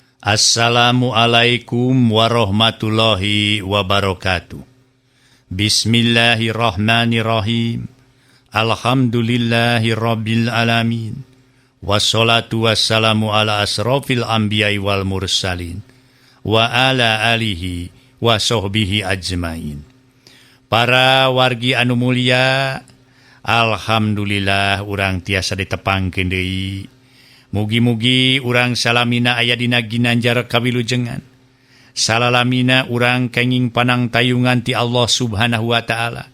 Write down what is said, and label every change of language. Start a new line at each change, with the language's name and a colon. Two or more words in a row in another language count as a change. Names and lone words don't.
Arabic: السلام عليكم ورحمة الله وبركاته. بسم الله الرحمن الرحيم. الحمد لله رب العالمين. والصلاة والسلام على أشرف الأنبياء والمرسلين. وعلى آله وصحبه أجمعين.
Sundanese: Para wargi anu mulia, alhamdulillah urang tiasa ditepangkeun deui. Mugi-mugi urang salamina aya dina ginanjar kawilujengan. Salalamina urang kenging panang tayungan ti
Arabic: الله سبحانه وتعالى.